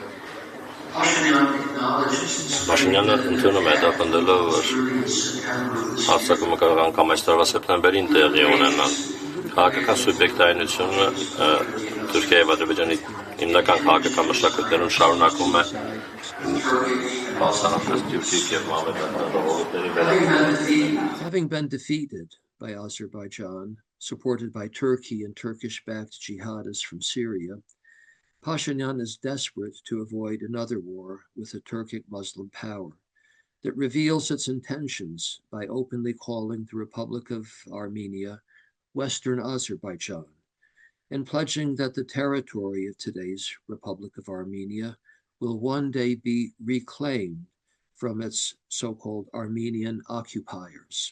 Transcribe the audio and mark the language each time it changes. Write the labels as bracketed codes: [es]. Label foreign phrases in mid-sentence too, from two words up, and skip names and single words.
[hy] Փաշինյանը ընդունում է հետապնդելով, որ հարձակումը կարող է անգամ այս տարվա սեպտեմբերին տեղի ունենալ։ Քաղաքական սուբյեկտայնությունը Թուրքիայի եւ Ադրբեջանի հիմնական քաղաքական մշակույթներում շարունակում է [en] Having been defeated by Azerbaijan, supported by Turkey and Turkish-backed jihadists from Syria, Pashinyan is desperate to avoid another war with a Turkic Muslim power that reveals its intentions by openly calling the Republic of Armenia Western Azerbaijan and pledging that the territory of today's Republic of Armenia will one day be reclaimed from its so-called Armenian occupiers.